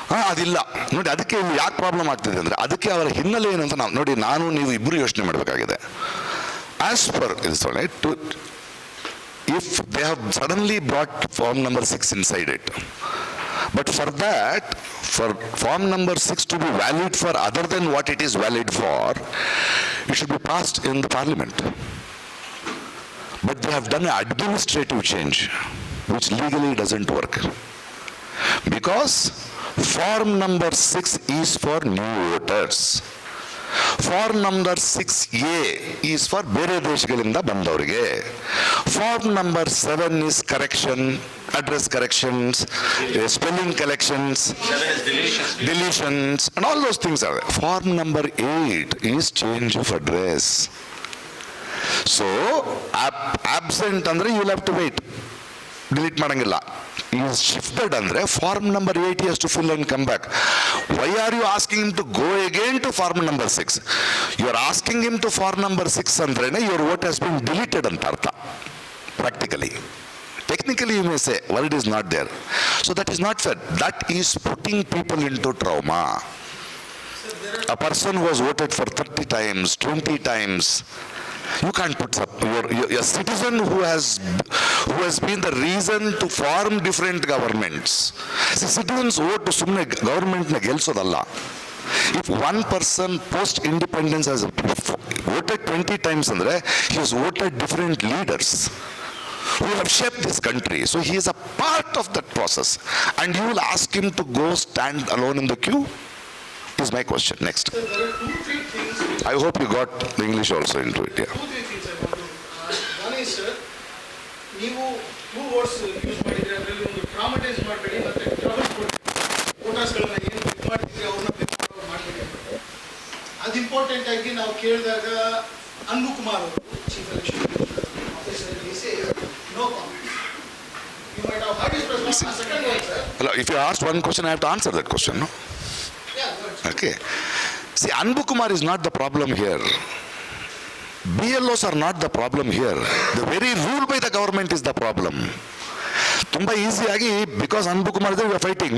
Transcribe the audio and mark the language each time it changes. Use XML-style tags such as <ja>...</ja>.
<kn>ಅದಿಲ್ಲ ನೋಡಿ. ಅದಕ್ಕೆ ಇಲ್ಲಿ ಯಾಕೆ ಪ್ರಾಬ್ಲಮ್ ಆಗ್ತಿದೆ ಅಂದರೆ, ಅದಕ್ಕೆ ಅವರ ಹಿನ್ನೆಲೆ ಏನಂತ ನಾವು ನೋಡಿ, ನೀವು ಇಬ್ಬರು ಯೋಚನೆ ಮಾಡಬೇಕಾಗಿದೆ.</kn> <en>As per is to if they have suddenly brought form number 6 inside it, but for that, for form number 6 to be valid for other than what it is valid for, it should be passed in the parliament. But they have done an administrative change which legally doesn't work, because form number 6 is for new voters. Form number 6A is for</en> <kn>ಬೇರೆ ದೇಶಗಳಿಂದ ಬಂದವರಿಗೆ.</kn> <en>Form number 7 is correction, address corrections, spelling corrections, deletions and all those things are there. Form number 8 is change of address. So absent ಅಂದ್ರೆ you will have to wait,</en> <kn>delete ಮಾಡಂಗಿಲ್ಲ.</kn> <en>is shifted andre form number 8 has to fill and come back. Why are you asking him to go again to form number 6? You are asking him to form number 6 andre your vote has been deleted</en> <kn>anta artha.</kn> <en>Practically, technically you may say, well, it is not there. So that is not fair. That is putting people into trauma. A person who has voted for 30 times, 20 times, you can't put up your citizen who has been the reason to form different governments. See, citizens vote to</en> <kn>sumne government na gelsodalla.</kn> <en>If one person post independence has voted 20 times andre, he has voted different leaders who have shaped this country, so he is a part of that process, and you will ask him to go stand alone in the queue? Is my question. Next. So there are 2-3 things. I hope you got the English also into it. Yeah. 2-3 things I want to. One is, sir,</en> <kn>ನೀವು 2 words use ಮಾಡಿದ್ರೆ ಅದರಲ್ಲಿ ಒಂದು ಟ್ರಾಮಟೈಸ್ ಮಾಡಬೇಡಿ ಮತ್ತೆ trouble ಕೊಡಿ. ವೋಟರ್ಸ್ಗಳನ್ನ ಏನು ಪಿಕ್ ಮಾಡ್ತಿದ್ರೆ ಅವ್ರನ್ನ ಪಿಕ್ ಮಾಡಬೇಡಿ. ಅದು ಇಂಪಾರ್ಟೆಂಟ್ ಆಗಿ ನಾವು ಕೇಳಿದಾಗ ಅನ್ಬು ಕುಮಾರ್ ಅವರು chief election officer</kn> <en>Say no comment. You might have heard his response. Second one, sir. If you asked one question, I have to answer that question, no? Okay. See, Anbu Kumar is not the problem here. BLOs are not the problem here. The very rule by the government is the problem.</en> <kn>Tumba easy agi</kn> <en>because Anbu Kumar we are fighting.</en>